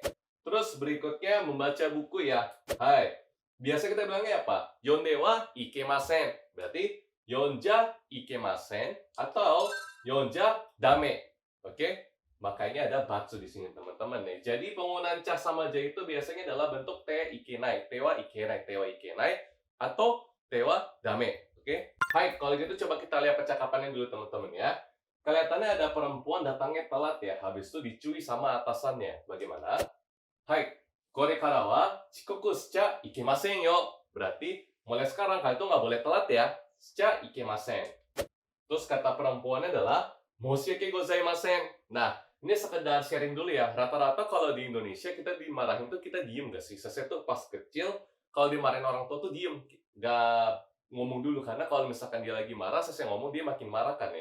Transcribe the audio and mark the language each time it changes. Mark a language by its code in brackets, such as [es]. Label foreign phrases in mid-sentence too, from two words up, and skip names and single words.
[id] Terus berikutnya membaca buku ya. Hai. Biasa kita bilangnya apa? [ja] 読んではいけません. [id] Berarti [ja] 読んじゃいけません [id] atau [ja] 読んじゃだめ. [id] Oke? Makanya ada batsu di sini teman-teman nih. Jadi penggunaan ca sama ja itu biasanya adalah bentuk [ja] ていけない, てはいけない [id] atau [ja] てはだめ. [id] Oke? Hai, kalau gitu coba kita lihat percakapannya dulu teman-teman ya. Kelihatannya ada perempuan datangnya telat ya. Habis itu dicuri sama atasannya. Bagaimana? Hai, [ja] これからは遅刻しちゃいけませんよ. [id] Berarti mulai sekarang kalian tuh nggak boleh telat ya. [ja] しちゃいけません. [id] Terus kata perempuannya adalah [ja] 申し訳ございません. [id] Nah, ini sekedar sharing dulu ya. Rata-rata kalau di Indonesia kita dimarahin tuh kita diem gak sih? Saya tuh pas kecil kalau dimarahin orang tua tuh diem, gak ngomong dulu karena kalau misalkan dia lagi marah, saya ngomong dia makin marah kan ya.